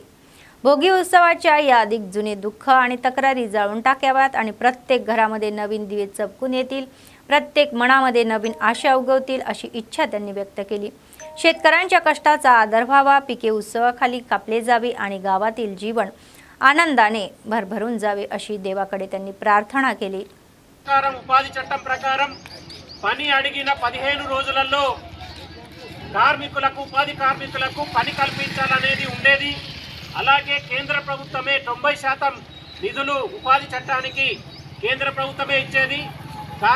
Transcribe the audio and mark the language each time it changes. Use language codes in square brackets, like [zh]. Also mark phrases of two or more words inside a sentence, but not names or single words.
[mr] भोगी उत्सवाच्या यादीत जुने दुःख आणि तक्रारी जाळून टाकाव्यात आणि प्रत्येक घरामध्ये नवीन दिवे चमकून येतील, प्रत्येक मनामध्ये नवीन आशा उगवतील अशी इच्छा त्यांनी व्यक्त केली. शेतकऱ्यांच्या कष्टाचा आदर व्हावा, पिके उत्सवाखाली कापले जावी आणि गावातील जीवन आनंदाने भरभरून जावे अशी देवाकडे त्यांनी प्रार्थना केली. [te] ఉపాధి చట్టం ప్రకారం పని అడిగిన 15 రోజులలో కార్మికులకు, ఉపాధి కార్మికులకు పని కల్పించాలనేది ఉండేది. అలాగే కేంద్ర ప్రభుత్వమే 90% నిధులు ఉపాధి చట్టానికి కేంద్ర ప్రభుత్వమే ఇచ్చేది.